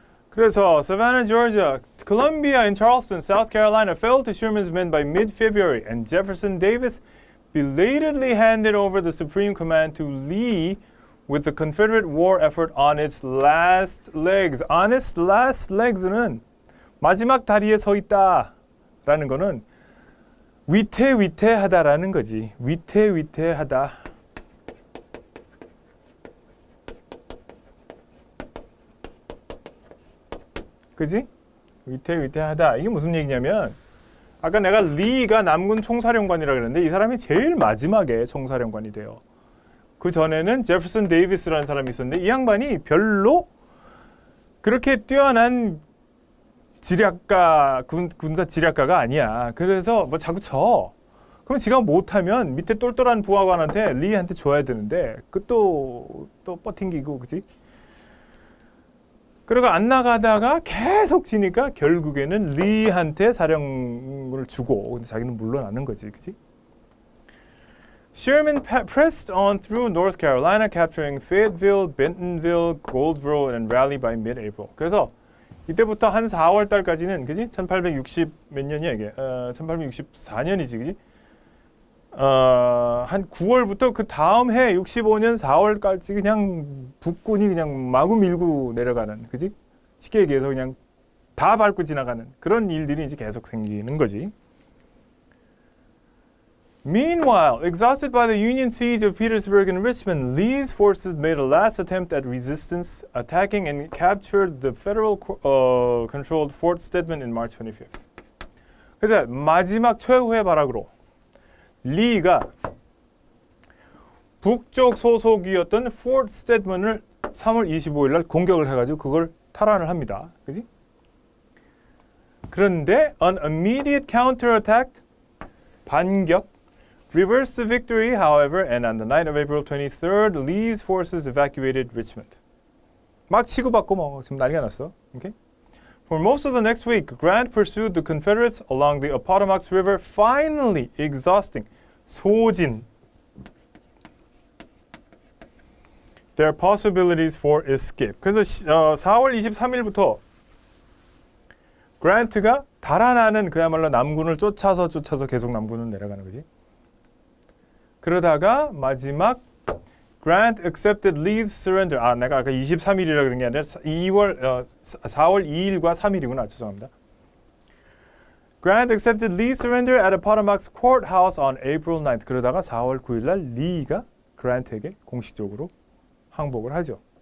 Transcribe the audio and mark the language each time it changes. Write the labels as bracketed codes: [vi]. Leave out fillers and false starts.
[ko] 그래서 [en] Savannah, Georgia, Columbia and Charleston, South Carolina fell to Sherman's men by mid-February, and Jefferson Davis belatedly handed over the Supreme Command to Lee with the Confederate war effort on its last legs. On its last legs [ko] 는 마지막 다리에 서 있다라는 거는 위태위태하다라는 거지. 위태위태하다. 그지? 위태위태하다. 이게 무슨 얘기냐면 아까 내가 리가 남군 총사령관이라고 그랬는데 이 사람이 제일 마지막에 총사령관이 돼요. 그 전에는 제퍼슨 데이비스라는 사람이 있었는데 이 양반이 별로 그렇게 뛰어난 지략가, 군사 지략가가 아니야. 그래서 뭐 자꾸 져. 그럼 지가 못하면 밑에 똘똘한 부하관한테 리한테 줘야 되는데 그 또 버팅기고 그지? 그리고 안 나가다가 계속 지니까 결국에는 리한테 사령을 주고 근데 자기는 물러나는 거지, 그지? [en] Sherman pressed on through North Carolina, capturing Fayetteville, Bentonville, Goldsboro, and Raleigh by mid-April. [ko] 그래서 이때부터 한 4월 달까지는, 그지? 1860 몇 년이야 이게? 1864년이지, 그지? 한 9월부터 그 다음 해 65년 4월까지 그냥 북군이 그냥 마구 밀고 내려가는, 그지? 쉽게 얘기해서 그냥 다 밟고 지나가는 그런 일들이 이제 계속 생기는 거지. [en] Meanwhile, exhausted by the Union siege of Petersburg and Richmond, Lee's forces made a last attempt at resistance, attacking and captured the federal-controlled Fort Stedman in March 25th. [ko] 그래서 마지막 최후의 발악으로 리가 북쪽 소속이었던 포트 스테드먼을 3월 25일 날 공격을 해가지고 그걸 탈환을 합니다. 그지? 그런데 [en] an immediate counterattack, [ko] 반격, [en] reversed the victory, however, and on the night of April 23rd, Lee's forces evacuated Richmond. [ko] 막 치고받고 뭐 지금 난리가 났어. [en] Okay? For most of the next week, Grant pursued the Confederates along the Appomattox River, finally exhausting, [ko] 소진, [en] their possibilities for escape. [ko] 그래서 4월 23일부터 그란트가 달아나는 그야말로 남군을 쫓아서 계속 남군을 내려가는 거지. 그러다가 마지막 [en] Grant accepted Lee's surrender. [ko] 내가 아까 23일이라 그런 게 아니라 4월 2일과 3일이구나. 죄송합니다. [en] Grant accepted Lee's surrender at Appomattox Courthouse on April 9th. [ko] 그러다가 4월 9일 날 리가 그란트에게 공식적으로 항복을 하죠.